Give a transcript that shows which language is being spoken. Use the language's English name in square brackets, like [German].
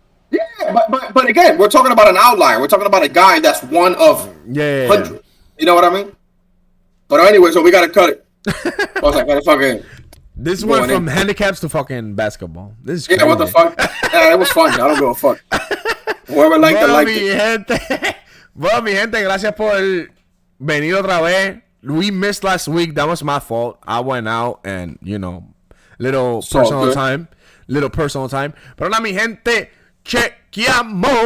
[English] Yeah, but again, we're talking about an outlier. We're talking about a guy that's one of 100. You know what I mean? But anyway, so we gotta cut it. I was like, fucking. This went from handicaps to fucking basketball. This is crazy. Yeah, what the fuck? Yeah, it was fun. I don't give a fuck. Whoever liked it, liked it. [Spanish] Bueno, mi gente, gracias por venir otra vez. [English] We missed last week. That was my fault. I went out and, little personal time. [Spanish] Pero nada, mi gente, chequeamos.